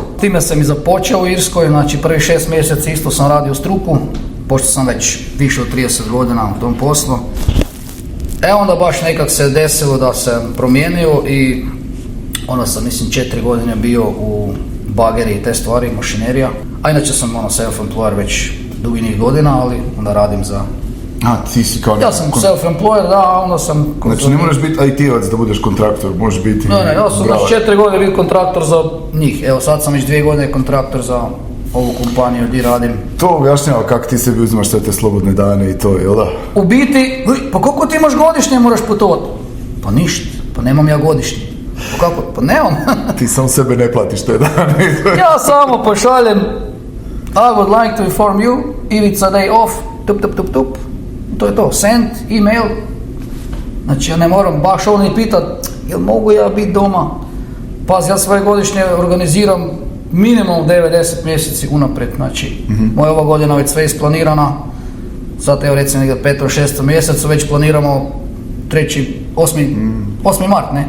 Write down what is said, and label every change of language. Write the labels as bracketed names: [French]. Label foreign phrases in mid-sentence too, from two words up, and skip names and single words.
[Croatian] Time sam i započeo u Irskoj, znači prvi 6 mjeseci isto sam radio struku, pošto sam već više od 30 godina u tom poslu. Onda baš nekak se desilo da sam promijenio i onda sam, mislim, 4 godine bio u bageri i te stvari, mašinerija. A inače sam self-employer već dugi niz godina, ali onda radim za... ti si kao... Ja sam self-employer, da, onda sam... Znači ne moraš biti IT-ovac da budeš kontraktor, možeš biti... Ne, ja sam već 4 godine bio kontraktor za njih. Evo sad sam već 2 godine kontraktor za ovu kompaniju gdje radim. To objašnjava kako ti sebi uzimaš sve te slobodne dane i to, jel da? U biti, pa koliko ti imaš godišnje moraš putovati? Pa ništa, pa nemam ja godišnje. Pa kako? Pa nemam. Ti sam sebe ne platiš te dane. Ja samo pošaljem [English] I would like to inform you if it's a day off, [Croatian] tup. To je to, [English] send, email. [Croatian] Znači ja ne moram baš ovo ni pitat, jel mogu ja biti doma? Pazi, ja svoje godišnje organiziram minimum 90 mjeseci unaprijed, znači moja ova godina već sve isplanirana. Sad evo recimo negdje 5. 6. mjesecu već planiramo 8. mart, ne?